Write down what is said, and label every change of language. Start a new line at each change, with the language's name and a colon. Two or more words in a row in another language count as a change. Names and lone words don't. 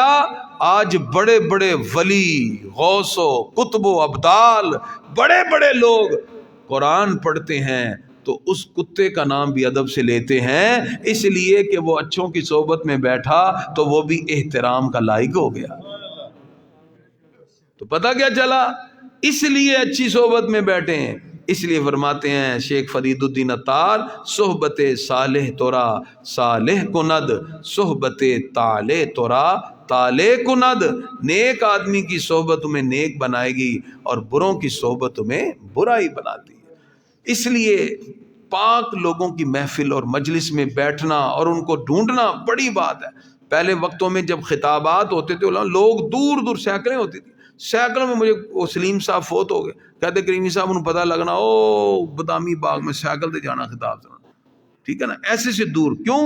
Urdu: آج بڑے بڑے ولی غوث و قطب و ابدال بڑے بڑے لوگ قرآن پڑھتے ہیں تو اس کتے کا نام بھی ادب سے لیتے ہیں، اس لیے کہ وہ اچھوں کی صحبت میں بیٹھا تو وہ بھی احترام کا لائق ہو گیا. تو پتہ کیا چلا؟ اس لیے اچھی صحبت میں بیٹھے ہیں. اس لیے فرماتے ہیں
Persian: شیخ فرید الدین عطار صحبت صالح تورا صالح کند، صحبت طالح تورا طالح کند.
Urdu: نیک آدمی کی صحبت تمہیں نیک بنائے گی اور بروں کی صحبت تمہیں برا ہی بناتی ہے. اس لیے پاک لوگوں کی محفل اور مجلس میں بیٹھنا اور ان کو ڈھونڈنا بڑی بات ہے۔ پہلے وقتوں میں جب خطابات ہوتے تھے لوگ دور دور سینکڑیں ہوتی تھی، سینکڑوں میں مجھے وہ سلیم صاحب فوت ہو گئے، کہتے کریمی صاحب
Punjabi: انہوں پتہ لگنا او بادامی باغ میں سائیکل تے جانا خطاب سنا،
Urdu: ٹھیک ہے نا، ایسے سے دور کیوں؟